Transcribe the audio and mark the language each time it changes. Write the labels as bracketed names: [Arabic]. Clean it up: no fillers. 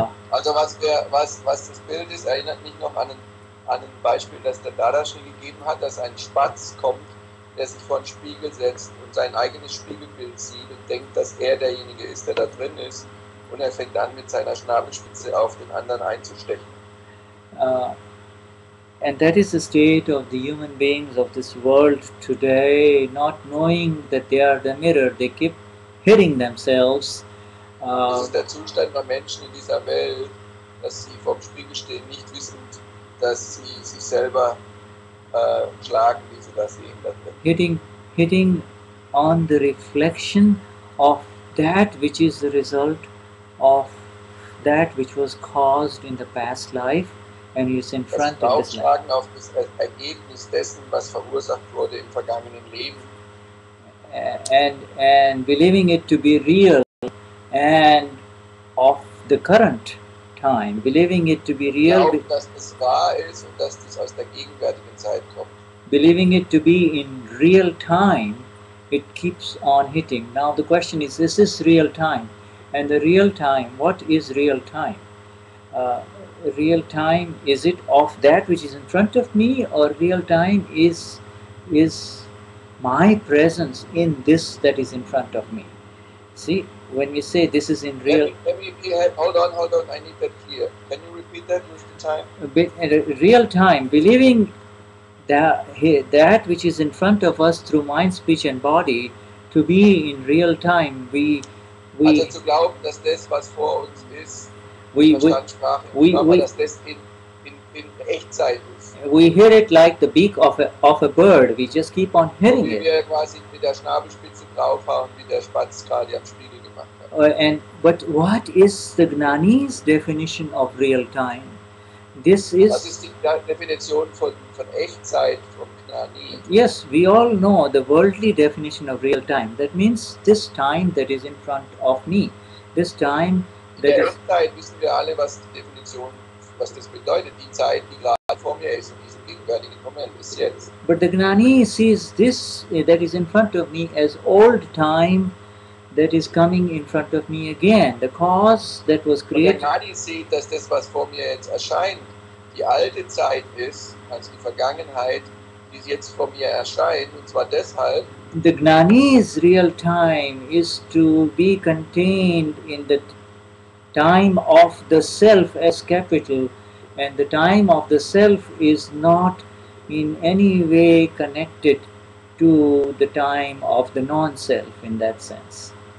[German] Also was das Bild ist, erinnert mich noch an ein Beispiel, das der Dadashri gegeben hat, dass ein Spatz kommt, der sich vor den Spiegel setzt und sein eigenes Spiegelbild sieht und denkt, dass er derjenige ist, der da drin ist. Und er fängt an, mit seiner Schnabelspitze auf den anderen einzustechen. [English] And that is the state of the human beings of this world today, not knowing that they are the mirror. They keep hitting themselves. [German] Das ist der Zustand der Menschen in dieser Welt, dass sie vorm Spiegel stehen, nicht wissend, dass sie sich selber schlagen, wie sie das sehen. [English] Hitting on the reflection of that which is the result of that which was caused in the past life and is in front of this life. [German] Auf das Ergebnis dessen, was verursacht wurde im vergangenen Leben. [English] And believing it to be real and of the current time, believing it to be real. [German] Dass es wahr ist und dass dies aus der gegenwärtigen Zeit kommt. [English] Believing it to be in real time, it keeps on hitting. Now the question is this real time? And the real time, what is real time? Real time, is it of that which is in front of me, or real time is my presence in this that is in front of me? See, when we say this is in real... Hold on, I need that clear. Can you repeat that with the time? Real time, believing that which is in front of us through mind, speech and body, to be in real time, [German] also zu glauben, dass das, was vor uns ist, dass das in Echtzeit ist. [English] We hear it like the beak of a bird. We just keep on hearing it. [German] Wie wir quasi mit der Schnabelspitze draufhauen, wie der Spatz gerade am Spiegel gemacht hat. [English] But what is the Gnani's definition of real time? [German] Was ist die Definition von Echtzeit vom Gnani? [English] Yes, we all know the worldly definition of real time. That means this time that is in front of me. This time that [German] in der Echtzeit wissen wir alle, was die Definition, was das bedeutet. Die Zeit, die gerade vor mir ist, in diesem gegenwärtigen Moment, ist jetzt. [English] But the Gnani sees this that is in front of me as old time that is coming in front of me again. The cause that was created. [German] Der Gnani sieht, dass das, was vor mir jetzt erscheint, die alte Zeit ist, also die Vergangenheit, die jetzt vor mir erscheint, und zwar deshalb. [English] The Gnani's real time is to be contained in the time of the self as capital, and the time of the self is not in any way connected to the time of the non-self in that sense.